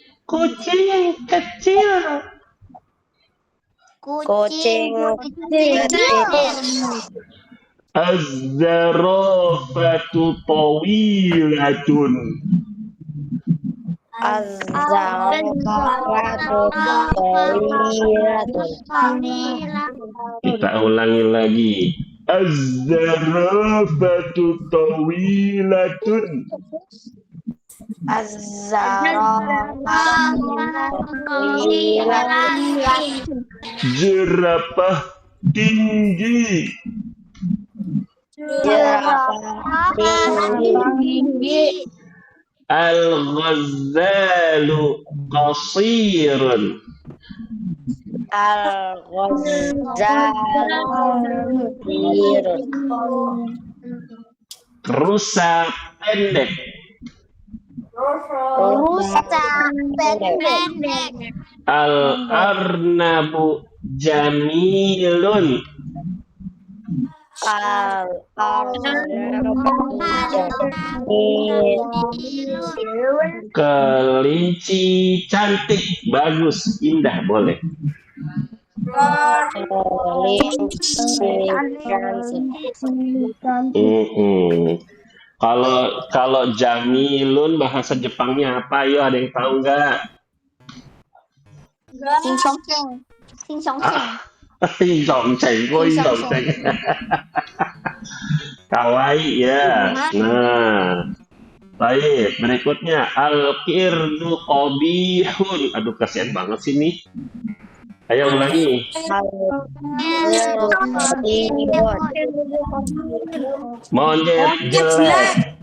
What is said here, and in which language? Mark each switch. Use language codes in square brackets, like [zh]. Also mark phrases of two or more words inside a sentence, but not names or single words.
[id] Kucing kecil. Kucing kecil. [ar] Az-zarafatu tawilatun. Az-zarafatu tawilatun. [id] Kita ulangi lagi. [ar] Az-zarafatu tawilatun. Az-zarafatu tawilatun. [id] Jerapah tinggi. Jerapah tinggi. [ar] Al-ghazzalu qasirun. Al-ghazzalu qasirun. [id] Rusa pendek. Rusa pendek. [ar] Al-arnabu jamilun. Al-arnabu jamilun. [id] Kelinci cantik, bagus, indah, boleh. Kelinci cantik. Kalau jamilun bahasa Jepangnya apa? Ayo, ada yang tahu nggak? Sing song sing. Sing song sing. Sing-song-ceng. Kawaii ya. Nah, baik. Berikutnya [ar] al-qirdu qabihun. [id] Aduh, kasihan banget sih nih. Ayo ulangi. Monyet jelek.